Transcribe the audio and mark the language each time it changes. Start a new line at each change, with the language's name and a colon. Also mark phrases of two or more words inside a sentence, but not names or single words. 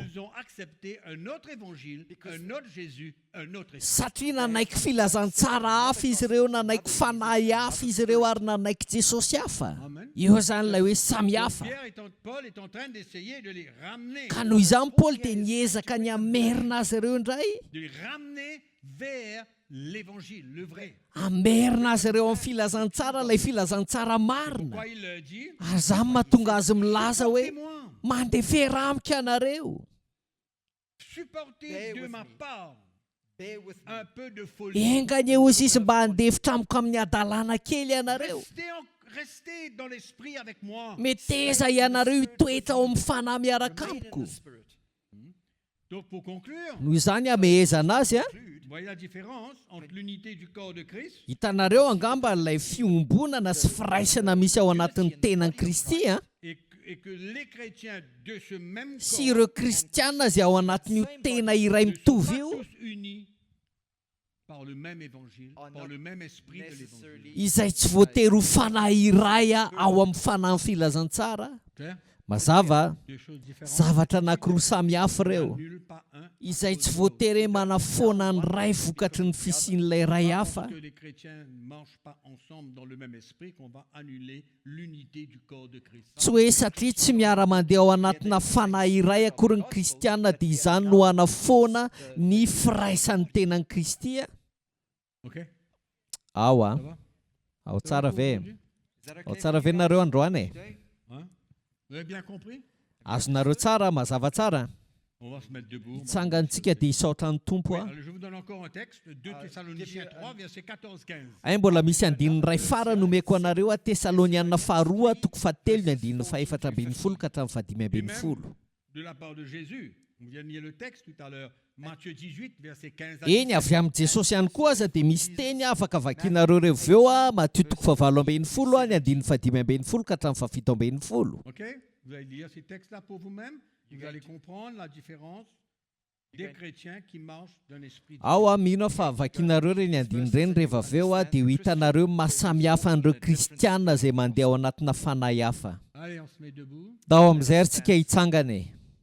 French: Ils ont accepté un autre évangile, un autre Jésus, un autre esprit.
Malagasy: satria nanaiky filazantsara hafa izy ireo, nanaiky fanahy hafa izy ireo ary nanaiky Jesosy hafa. Amen. Io zany ilay hoe samy hafa.
French: Paul est en train d'essayer de les ramener,
Malagasy: Ka noho izany Paoly dia niezaka ny amerina azy ireo indray,
French: de les ramener vers l'évangile, le vrai.
Malagasy: amerina azy ireo amin'ny filazantsara, ilay filazantsara marina.
French: Quoi il leur dit?
Malagasy: Ary zany mahatonga azy milaza hoe
French: Supportez-moi,
Malagasy: mandefera amiko ianareo,
French: supportez
English: Bear
French: de
English: with
French: ma
English: me.
French: part
English: bear with me.
French: un peu de folie.
Malagasy: engany eo izy izy mba handefitra amiko amin'ny adalana kely ianareo.
French: Restez dans l'esprit avec moi.
Malagasy: Meteza ianareo hitoetra ao amin'ny fanahy miaraka
English: Remain in
Malagasy: amiko.
English: the Spirit.
French: Donc pour conclure,
Malagasy: Noho izany amehezana azy a,
French: vous voyez la différence entre l'unité du corps de Christ
Malagasy: hitanareo angamba ilay fiombonana sy firaisana misy ao anatin'ny tenan'i Kristy a,
French: et que les chrétiens de ce même
Malagasy: sy
French: corps
Malagasy: ireo kristianina izay ao anatin'io tena iray
French: ne sont
Malagasy: mitovy
French: pas
Malagasy: io,
French: tous unis par le même évangile,
English: are
French: par
English: not
French: le même esprit de l'évangile.
English: necessarily
Malagasy: izay tsy voatery ho fanahy iray ao amin'ny fanahy filazantsara.
French: Clair?
Malagasy: Mazava,
French: Deux choses différentes.
Malagasy: zavatra anankiroa samy hafa
French: Il n'y en
Malagasy: ireo
French: a nul pas un.
Malagasy: izay tsy voatery hoe manafoana ny ray vokatry ny fisian'ilay ray hafa.
French: Parce que les chrétiens ne marchent pas ensemble dans le même esprit qu'on va annuler l'unité du corps de Christ.
Malagasy: Tsy hoe satria tsy miara-mandeha ao anatina fanahy iray akory ny kristianina dia izany no hanafoana ny firaisan'ny tenan'ny Kristy. Ok? Ao
French: Ça va?
Malagasy: ao tsara ve?
French: Aujourd'hui?
English: Is that
Malagasy: Ao
English: okay
Malagasy: tsara
English: for
Malagasy: ve
English: you
Malagasy: nareo
English: guys
Malagasy: androany?
English: today?
French: Hein? Vous avez bien compris?
Malagasy: Azonareo tsara, mazava tsara.
French: On va se mettre debout.
Malagasy: Hitsangantsika dia hisaotra ny tompo
French: Oui,
Malagasy: a.
French: alors je vous donne encore un texte, 2 Thessaloniciens 3, versets 14-15.
Malagasy: Ay mbola misy andininy ray farany nomeko anareo a Tesaloniana faharoa toko fahatelo ny andininy faefatra ambin'ny folo ka hatramin'ny fahadimy
French: Et
Malagasy: ambin'ny
French: même
Malagasy: folo.
French: de la part de Jésus. On vient de lire le texte tout à l'heure. Matthieu 18, verset 15 à
Malagasy: Eny
French: 17.
Malagasy: avy amin'ny Jesosy ihany koa aza dia misy teny afaka vakianareo reo a Matthieu toko fahavalo ambin'ny folo a ny andininy fahadimy ambin'ny folo ka hatramin'ny fahafito ambin'ny folo. Ok?
French: Vous allez lire ces textes-là pour vous-même. Vous allez comprendre la différence des chrétiens qui marchent d'un esprit.
Malagasy: Ao mino aho fa vakianareo reny andiny ireny rehefa avy eo a dia ho hitanareo mahasamihafa an'ireo kristianina izay mandeha ao anatina fanahy hafa.
French: Allez, on se met debout.
Malagasy: Dao amin'izay ary tsika hitsangana e.